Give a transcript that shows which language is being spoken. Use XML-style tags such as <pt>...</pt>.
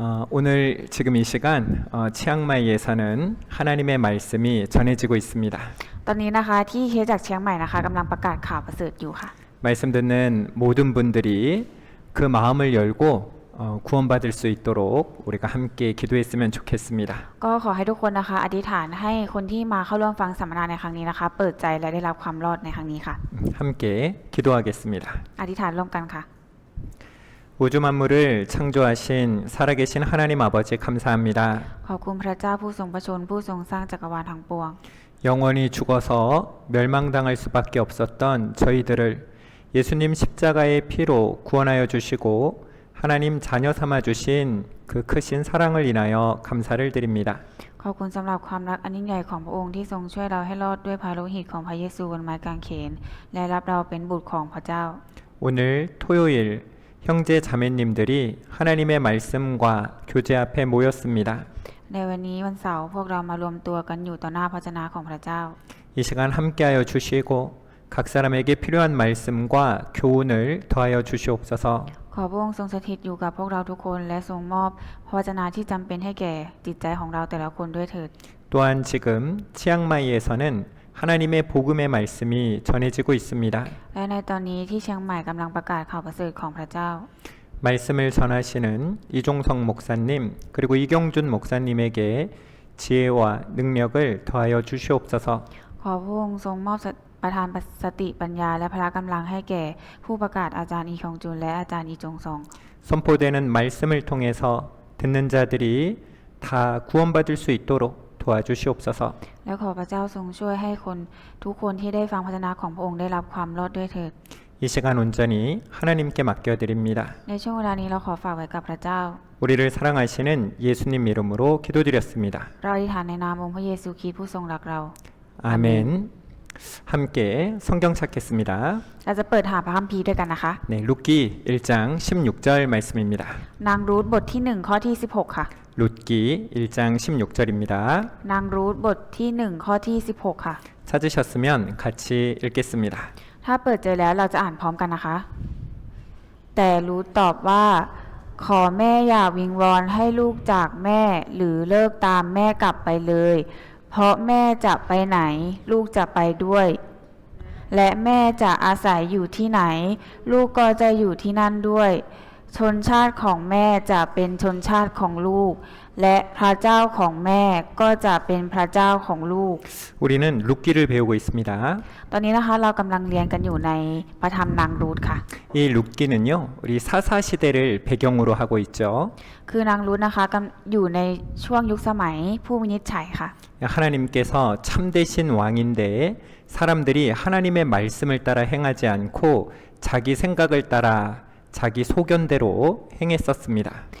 <ko>오늘 지금 이 시간 치앙마이에서는 하나님의 말씀이 전해지고 있습니다.</ko> <th>ตอนนี้นะคะที่เคสจากเชียงใหม่นะคะกำลังประกาศข่าวประเสริฐอยู่ค่ะ</th> <ko>말씀 듣는 모든 분들이 그 마음을 열고 구원받을 수 있도록 우리가 함께 기도했으면 좋겠습니다.</ko> <th>ก็ขอให้ทุกคนนะคะอธิษฐานให้คนที่มาเข้าร่วมฟังสัมมนาในครั้งนี้นะคะเปิดใจและได้รับความรอดในครั้งนี้ค่ะ</th> <ko>함께 기도하겠습니다.</ko> <th>อธิษฐานร่วมกันค่ะ</th> <ko>우주 만물을 창조하신 살아계신 하나님 아버지 감사합니다.</ko> <th>ขอบคุณพระเจ้าผู้ทรงประชนผู้ทรงสร้างจักรวาลทั้งปวง</th> <ko>영원히 죽어서 멸망당할 수밖에 없었던 저희들을 예수님 십자가의 피로 구원하여 주시고 하나님 자녀 삼아 주신 그 크신 사랑을 인하여 감사를 드립니다.</ko> <th>ขอบคุณสำหรับความรักอันยิ่งใหญ่ของพระองค์ที่ทรงช่วยเราให้รอดด้วยพระโลหิตของพระเยซูบนไม้กางเขนและรับเราเป็นบุตรของพระเจ้า</th> <ko>오늘 토요일 형제 자매님들이 하나님의 말씀과 교제 앞에 모였습니다.</ko> <th>ในวันนี้วันเสาร์พวกเรามารวมตัวกันอยู่ต่อหน้าพระเจ้าของพระเจ้า</th> <ko>이 시간 함께하여 주시고 각 사람에게 필요한 말씀과 교훈을 더하여 주시옵소서.</ko> <th>ขอพระองค์ทรงสถิตอยู่กับพวกเราทุกคนและทรงมอบพระวจนะที่จำเป็นให้แก่จิตใจของเราแต่ละคนด้วยเถิด</th> <ko>또한 지금 치앙마이에서는 하나님의 복음의 말씀이 전해지고 있습니다.</ko> <th>และในตอนนี้ที่เชียงใหม่กำลังประกาศข่าวประเสริฐของพระเจ้า</th> <ko>말씀을 전하시는 이종성 목사님 그리고 이경준 목사님에게 지혜와 능력을 더하여 주시옵소서.</ko> <th>ขอพระองค์ทรงมอบประทานสติปัญญาและพละกำลังให้แก่ผู้ประกาศอาจารย์อีคองจุนและอาจารย์อีจงซอง</th> <ko>선포되는 말씀을 통해서 듣는 자들이 다 구원받을 수 있도록 도와주시옵소서.</ko> <th>และขอพระเจ้าทรงช่วยให้คนทุกคนที่ได้ฟังพระวจนะของพระองค์ได้รับความรอดด้วยเถิด</th> <ko>이 시간 온전히 하나님께 맡겨드립니다.</ko> <th>ในช่วงเวลานี้เราขอฝากไว้กับพระเจ้า</th> <ko>우리를 사랑하시는 예수님 이름으로 기도드렸습니다.</ko> <th>เราอธิษฐานในนามองค์พระเยซูคริสต์ผู้ทรงรักเรา</th> <ko>아멘. 함께 성경 찾겠습니다.</ko> <th>เราจะเปิดหาพระคัมภีร์ด้วยกันนะคะ</th> <ko>네, 룻기 1장 16절 말씀입니다.</ko> <th>นางรูธบทที่1ข้อที่16ค่ะ</th> <ko>룻기 1장 16절입니다.</ko> <th>นางรูธบทที่1ข้อที่16ค่ะ</th> <ko>찾으셨으면 같이 읽겠습니다.</ko> <th>ถ้าเปิดเจอแล้วเราจะอ่านพร้อมกันนะคะ แต่รูธตอบว่า ขอแม่อย่าวิงวอนให้ลูกจากแม่หรือเลิกตามแม่กลับไปเลย เพราะแม่จะไปไหนลูกจะไปด้วย และแม่จะอาศัยอยู่ที่ไหน ลูกก็จะอยู่ที่นั่นด้วย ชนชาติของแม่จะเป็นชนชาติของลูก และพระเจ้าของแม่ก็จะเป็นพระเจ้าของลูก</th> <ko>우리는 룻기를 배우고 있습니다.</ko> <th>ตอนนี้นะคะเรากำลังเรียนกันอยู่ในพระธรรมนางรูธค่ะ</th> <ko>이 룻기는요, 우리 사사 시대를 배경으로 하고 있죠.</ko> <th>คือนางรูธนะคะอยู่ในช่วงยุคสมัยผู้วินิจฉัยค่ะ</th> <ko>하나님께서 참되신 왕인데 사람들이 하나님의 말씀을 따라 행하지 않고 자기 생각을 따라 자기 소견대로 행했었습니다.</ko>